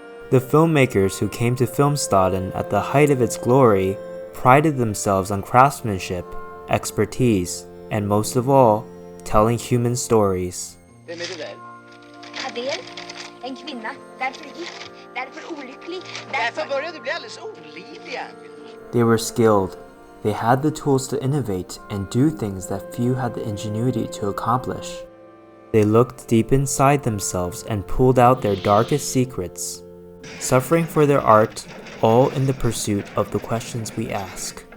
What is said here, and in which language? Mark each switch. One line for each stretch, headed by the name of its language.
English: The filmmakers who came to Filmstaden at the height of its glory prided themselves on craftsmanship, expertise, and most of all, telling human stories.
Swedish: Vem är det där? Adel, en kvinna. Därför gift, därför olycklig, därför började du bli alldeles olidlig.
English: They were skilled. They had the tools to innovate and do things that few had the ingenuity to accomplish. They looked deep inside themselves and pulled out their darkest secrets, suffering for their art, all in the pursuit of the questions we ask.